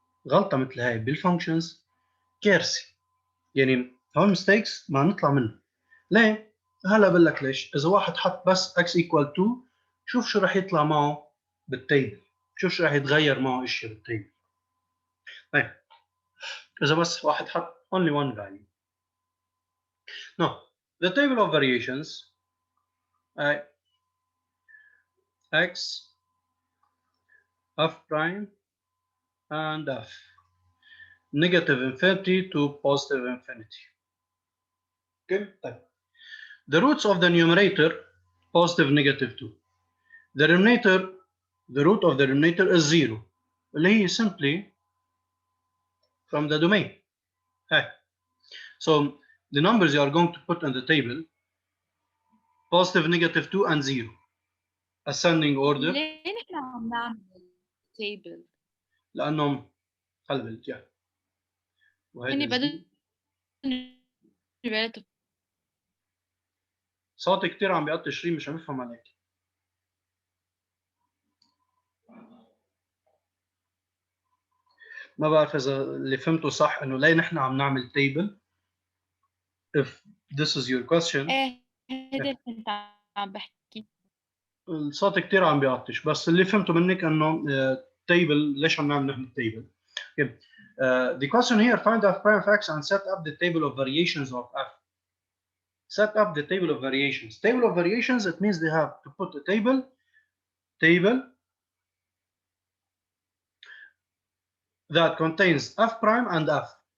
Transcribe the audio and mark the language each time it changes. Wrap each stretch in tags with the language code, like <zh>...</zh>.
<ar>غلطة مثل هاي بالفانكشنز كارثة. يعني هون</ar> <en>mistakes</en> <ar>ما نطلع منها. ليه؟ هلا بقول لك ليش. إذا واحد حط بس x equal 2 شوف شو راح يطلع معه بالتيبل. شوف شو راح يتغير معه اشياء بالتيبل. طيب إذا بس واحد حط</ar> <en>only one value. Now the table of variations x f prime and f negative infinity to positive infinity. Okay. The roots of the numerator positive negative 2. The root of the denominator is 0.</en> <ar>اللي هي</ar> <en>simply from the domain.</en> <ar>هاي.</ar> <en>So the numbers you are going to put in the table: positive, negative 2 and 0. Ascending order.</en> <ar>ليه نحن عم نعمل table؟ لأنهم خلي بالك يعني. يعني بدل relative. صوتي كتير عم بيقطع شيء مش عم يفهم عليك. ما بعرف إذا اللي فهمته صح إنه ليه نحن عم نعمل table.</ar> <en>If this is your question.</en> <ar>هيدا اللي كنت عم بحكي. الصوت كتير عم بيعطش، بس اللي فهمته منك إنه table ليش عم نعمل نحن table.</ar> <en>Okay. The question here: find f prime of x and set up the table of variations of f. Set up the table of variations. Table of variations, it means they have to put a table that contains f prime and f.</en>